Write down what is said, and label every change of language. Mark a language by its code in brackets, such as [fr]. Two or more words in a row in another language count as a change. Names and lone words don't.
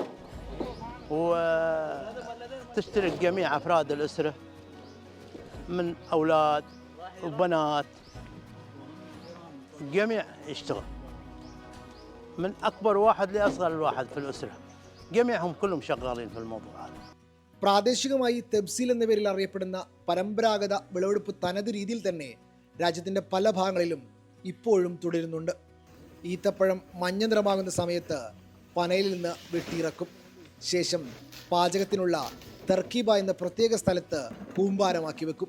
[ar] وتشترك جميع أفراد الأسرة من أولاد وبنات، جميع يشتغل من أكبر واحد لأصغر الواحد في الأسرة، جميعهم كلهم شغالين في الموضوع هذا. [ml] പ്രാദേശികമായി തെബ്സീൽ എന്ന പേരിൽ അറിയപ്പെടുന്ന പരമ്പരാഗത വിളവെടുപ്പ് തനത് രീതിയിൽ തന്നെ രാജ്യത്തിൻ്റെ പല ഭാഗങ്ങളിലും ഇപ്പോഴും തുടരുന്നുണ്ട്. ഈത്തപ്പഴം മഞ്ഞ നിറമാകുന്ന സമയത്ത് പനയിൽ നിന്ന് വെട്ടിയിറക്കും. ശേഷം പാചകത്തിനുള്ള തർക്കീബ എന്ന പ്രത്യേക സ്ഥലത്ത് കൂമ്പാരമാക്കി വെക്കും.